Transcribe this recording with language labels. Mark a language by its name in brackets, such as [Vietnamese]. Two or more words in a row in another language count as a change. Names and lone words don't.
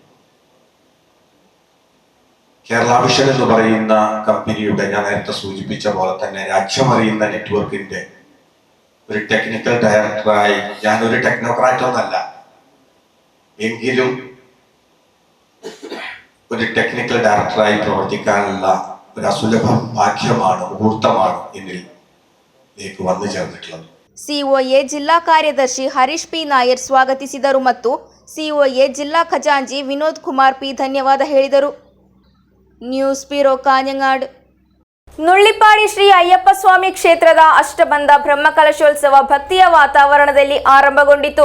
[Malayalam] കേരള വിഷൻ എന്ന് പറയുന്ന കമ്പനിയുടെ, ഞാൻ നേരത്തെ സൂചിപ്പിച്ച പോലെ തന്നെ രാജ്യമറിയുന്ന നെറ്റ്വർക്കിന്റെ ഒരു ടെക്നിക്കൽ ഡയറക്ടറായി, ഞാനൊരു ടെക്നോക്രാറ്റ് ഒന്നല്ല, എങ്കിലും ഒരു ടെക്നിക്കൽ ഡയറക്ടറായി പ്രവർത്തിക്കാനുള്ള ഒരു അസുലഭ ഭാഗ്യമാണ്, മുഹൂർത്തമാണ് എന്നിലേക്ക് വന്നു ചേർന്നിട്ടുള്ളത്. [Kannada] ಸಿಒಎ ಜಿಲ್ಲಾ ಕಾರ್ಯದರ್ಶಿ ಹರೀಶ್ ಪಿ ನಾಯರ್ ಸ್ವಾಗತಿಸಿದರು ಮತ್ತು ಸಿಒಎ ಜಿಲ್ಲಾ ಖಜಾಂಚಿ ವಿನೋದ್ ಕುಮಾರ್ ಪಿ ಧನ್ಯವಾದ ಹೇಳಿದರು. [English] news bureau ಕಾഞ്ഞങ്ങാട്. [Kannada] ನುಳ್ಳಿಪಾಡಿ ಶ್ರೀ ಅಯ್ಯಪ್ಪ ಸ್ವಾಮಿ ಕ್ಷೇತ್ರದ ಅಷ್ಟಬಂಧ ಬ್ರಹ್ಮಕಲಶೋತ್ಸವ ಭಕ್ತಿಯ ವಾತಾವರಣದಲ್ಲಿ ಆರಂಭಗೊಂಡಿತು.